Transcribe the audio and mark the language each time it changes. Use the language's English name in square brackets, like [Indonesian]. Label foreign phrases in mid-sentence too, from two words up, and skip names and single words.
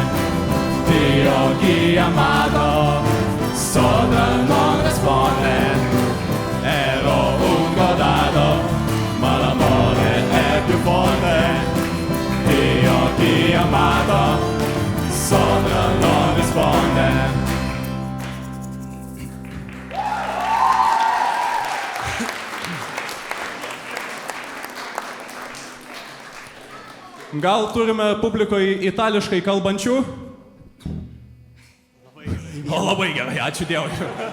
[Italian] Ti ho chiamato, Sodra non risponde. Ero un codato, ma l'amore è più forte. Ti ho chiamato, Sodra non risponde. [Lithuanian] Gal turime publikoje itališkai kalbančių? Labai gerai, ačiū Dievui.